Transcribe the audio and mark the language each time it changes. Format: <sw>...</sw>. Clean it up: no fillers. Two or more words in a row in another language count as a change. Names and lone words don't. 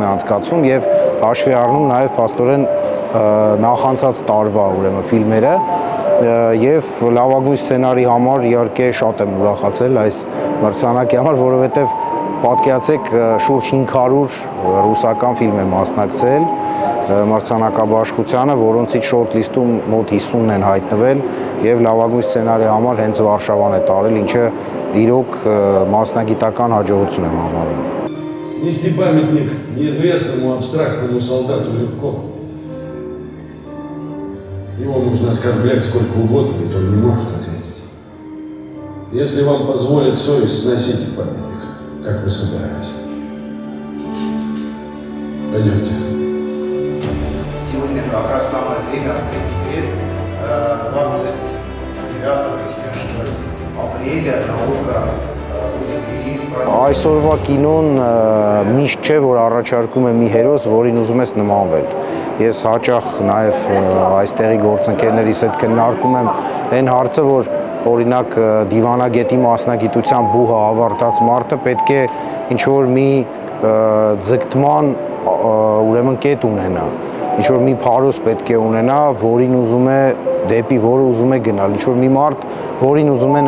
<hy>է անցկացվում եւ հաշվի առնում նաեւ փաստորեն նախանցած տարվա ուրեմն ֆիլմերը եւ լավագույն սցենարի համար իհարկե շատ եմ ուրախացել այս մրցանակի համար, որովհետեւ պատկերացրեք շուրջ 500 ռուսական ֆիլմ է մասնակցել մրցանակաբաշխությանը, որոնցից շորթ-լիստում մոտ 50-ն են հայտնվել եւ լավագույն սցենարի համար հենց Վարշավան է տարել, ինչը իրոք մասնագիտական հաջողություն եմ համարում։</hy> <ru>Снести памятник неизвестному абстрактному солдату легко. Его можно оскорблять сколько угодно, и он не может ответить. Если вам позволит совесть, сносите памятник, как вы собираетесь. Пойдемте. Сегодня как раз самое время открыть дверь 29 апреля наука будет релиз.</ru> <hy>Այսօրվա կինոն միշտ չէ, որ առաջարկում է մի հերոս, որին ուզում ես նմանվել։ Ես հաճախ նաև այստեղի գործընկերներիս հետ քննարկում եմ այն հարցը, որ օրինակ դիվանագետի մասնագիտության բուհը ավարտած մարդը պետք է ինչ-որ մի ձգտման ուրեմն կետ ունենա, ինչ-որ մի փարոս պետք է ունենա, որին ուզում է դեպի որը ուզում է գնալ, ինչ-որ մի մարդ, որին ուզում է</hy>